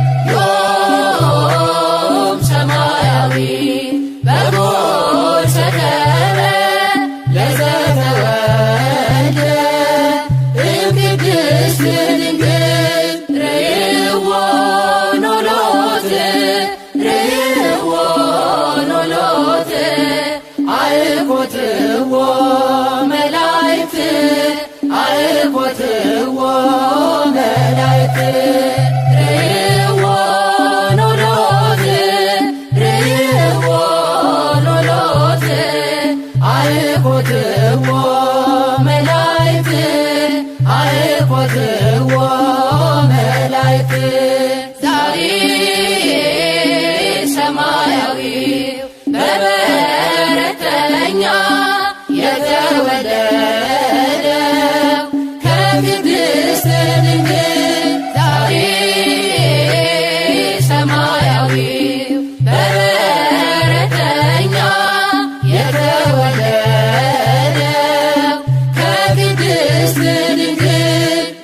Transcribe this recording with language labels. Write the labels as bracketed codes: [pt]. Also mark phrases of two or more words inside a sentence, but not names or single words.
[gez] ዮም ሰማያዊ በጎል ሰከበ ለዘተወልደ እምቅድስት ድንግል ርእይዎ ኖሎት ርእይዎ ኖሎት አልኮትዎ መላእክት አልኮትዎ መላእክት ርእይዎ ኖሎት ርእይዎ ኖሎት አልኮትዎ መላእክት አልኮትዎ መላእክት [am] ዛሬ ሰማያዊው በበረተኛ የተወለደው ከቅድስት ድንግል ዛሬ ሰማያዊው በበረተኛ የተወለደው ከቅድስት ድንግል